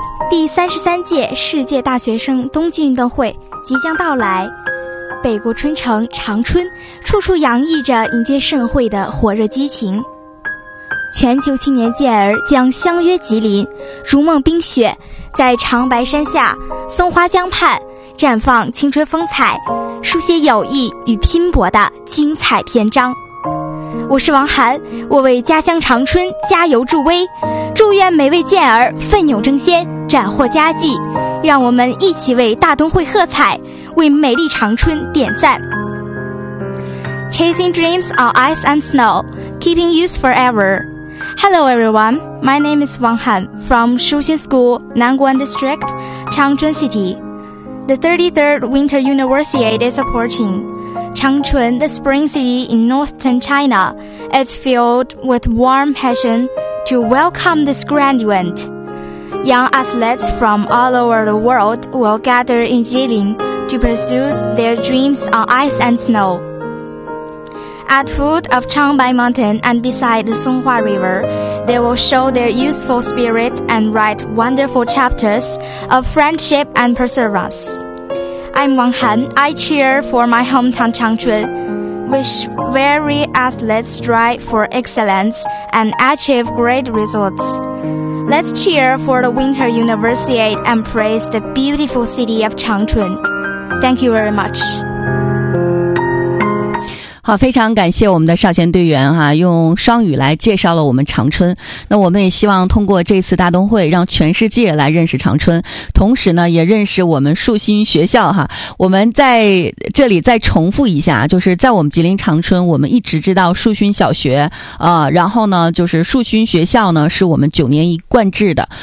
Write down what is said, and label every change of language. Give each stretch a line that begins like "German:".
Chinese: 第33届世界大学生冬季运动会即将到来，北国春城长春处处洋溢着迎接盛会的火热激情，全球青年健儿将相约吉林，逐梦冰雪，在长白山下、松花江畔绽放青春风采，书写友谊与拼搏的精彩篇章。我是王涵，我为家乡长春加油助威，祝愿每位健儿奋勇争先，斩获佳绩，让我们一起为大冬会喝彩，为美丽长春点赞。
English: Chasing dreams on ice and snow, keeping youth forever. Hello everyone, my name is Wang Han from Shuxun School, Nanguan District, Changchun City. The 33rd Winter University is approaching. Changchun, the spring city in northern China, is filled with warm passion to welcome this grand event. Young athletes from all over the world will gather in Jilin to pursue their dreams on ice and snow. At foot of Changbai Mountain and beside the Songhua River, they will show their youthful spirit and write wonderful chapters of friendship and perseverance. I'm Wang Han. I cheer for my hometown Changchun, which weary athletes strive for excellence and achieve great results. Let's cheer for the Winter Universiade and praise the beautiful city of Changchun. Thank you very much.
Chinese: 好，非常感谢我们的少先队员哈、啊，用双语来介绍了我们长春。那我们也希望通过这次大冬会，让全世界来认识长春，同时呢，也认识我们树新学校哈、啊。我们在这里再重复一下，就是在我们吉林长春，我们一直知道树新小学啊、然后呢，就是树新学校呢是我们九年一贯制的。